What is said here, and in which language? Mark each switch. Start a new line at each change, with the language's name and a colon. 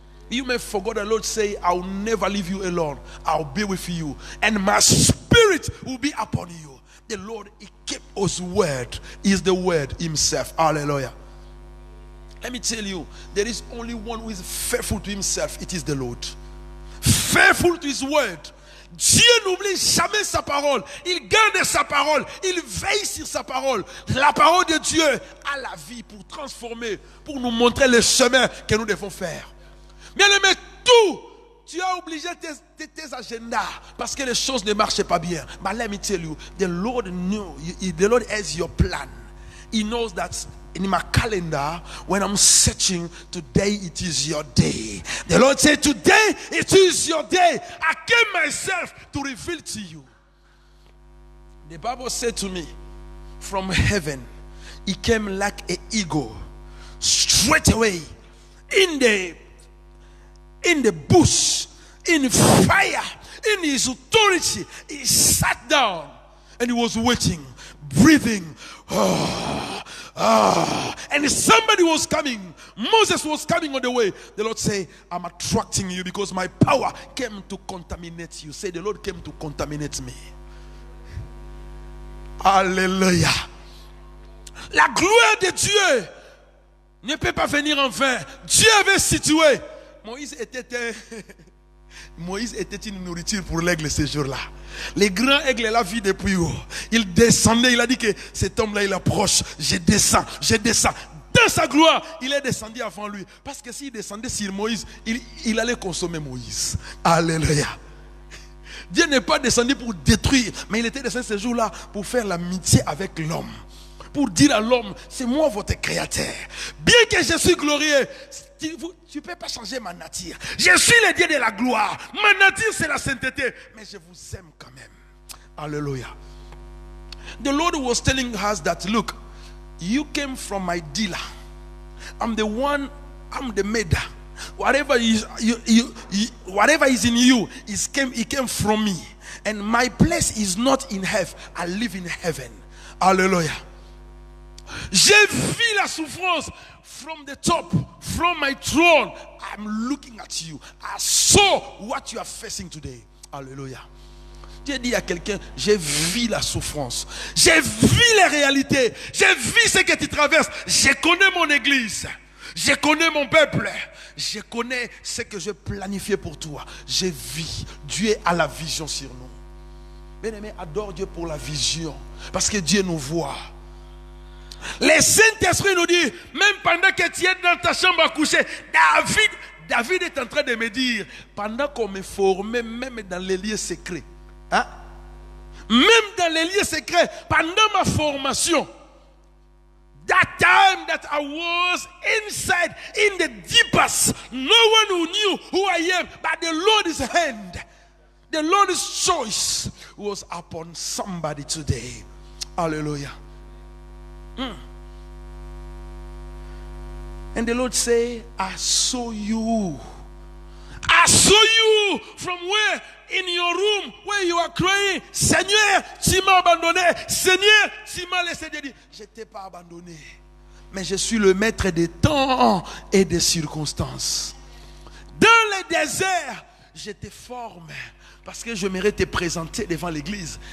English: You may forget the Lord say, I will never leave you alone. I'll be with you. And my spirit will be upon you. The Lord, he kept his word. He is the word himself. Hallelujah. Let me tell you, there is only one who is faithful to himself. It is the Lord. Faithful to his word.
French: Dieu n'oublie jamais sa parole. Il garde sa parole. Il veille sur sa parole. La parole de Dieu a la vie pour transformer, pour nous montrer le chemin que nous devons faire. Mais le met tout. Tu as obligé tes agendas parce que les choses ne marchaient pas bien.
English: But let me tell you, the Lord knew, the Lord has your plan. He knows that in my calendar, when I'm searching, today it is your day. The Lord said, today it is your day. I came myself to reveal to you. The Bible said to me, from heaven, he came like an eagle, straight away, in the bush, in fire, in his authority. He sat down and he was waiting, breathing. And somebody was coming. Moses was coming on the way. The Lord said, I'm attracting you because my power came to contaminate you. Say, the Lord came to contaminate me.
French: Alléluia. La gloire de Dieu ne peut pas venir en vain. Dieu avait situé. Moïse était Moïse était une nourriture pour l'aigle ce jour-là. Les grands aigles l'a vu depuis haut. Il descendait, il a dit que cet homme-là, il approche. Je descends. Dans sa gloire, il est descendu avant lui. Parce que s'il descendait sur Moïse, il allait consommer Moïse. Alléluia. Dieu n'est pas descendu pour détruire, mais il était descendu ce jour-là pour faire l'amitié avec l'homme. Pour dire à l'homme, c'est moi votre créateur. Bien que je suis glorieux, tu ne peux pas changer ma nature. Je suis le Dieu de la gloire. Ma nature, c'est la sainteté. Mais je vous aime quand même. Alléluia.
English: The Lord was telling us that, look, you came from my dealer. I'm the one, I'm the maker. Whatever is whatever is in you, it came from me. And my place is not in hell. I live in heaven. Hallelujah.
French: J'ai vu la souffrance
English: from the top, from my throne. I'm looking at you. I saw what you are facing today. Hallelujah.
French: Dieu dit à quelqu'un, j'ai vu la souffrance. J'ai vu les réalités. J'ai vu ce que tu traverses. Je connais mon église. Je connais mon peuple. Je connais ce que je planifiais pour toi. J'ai vu. Dieu a la vision sur nous. Bien-aimé, adore Dieu pour la vision. Parce que Dieu nous voit. Le Saint-Esprit nous dit, même pendant que tu es dans ta chambre à coucher, David est en train de me dire, pendant qu'on me formait, même dans les lieux secrets, hein? Même dans les lieux secrets, pendant ma formation,
English: that time that I was inside, in the deepest, no one who knew who I am, but the Lord's hand, the Lord's choice was upon somebody today. Hallelujah. And the Lord say, I saw you. I saw you from where? In your room, where you are crying.
French: Seigneur, tu m'as abandonné. Seigneur, tu m'as laissé. Dieu dit, je ne t'ai pas abandonné. Mais je suis le maître des temps et des circonstances. Dans le désert, je te forme. Parce que je mérite te présenter devant l'église.